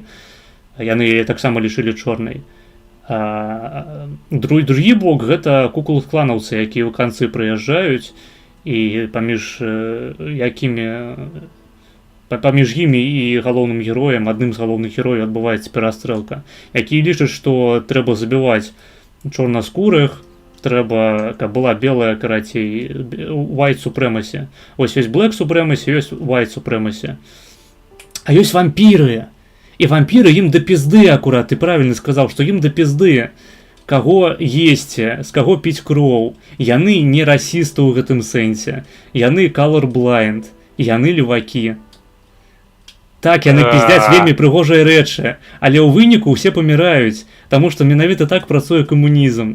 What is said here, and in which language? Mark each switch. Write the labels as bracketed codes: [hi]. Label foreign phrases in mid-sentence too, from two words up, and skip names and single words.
[be] Яны яе таксама лічылі чорнай. Другі бок гэта куклус-кланаўцы, якія ў канцы прыязджаюць, і паміж імі і галоўным героем, адным з галоўных герояў адбываецца перастрэлка, якія лічаць, што трэба забіваць чорнаскурых, трэба, каб была белая, карацей, [en] white supremacy. [be] Ось ёсць [en] black supremacy, [be] ёсць [en] white supremacy. [be] А ёсць вампіры. І вампіры ім да пізды, акурат, ты правільна сказаў, што ім да пізды, каго есці, з каго піць кроў. Яны не расісты ў гэтым сэнсе. Яны colorblind, яны левакі. Так, яны піздяць вельмі прыгожыя рэчы, але ў выніку ўсе паміраюць, таму што менавіта так працуе камунізм.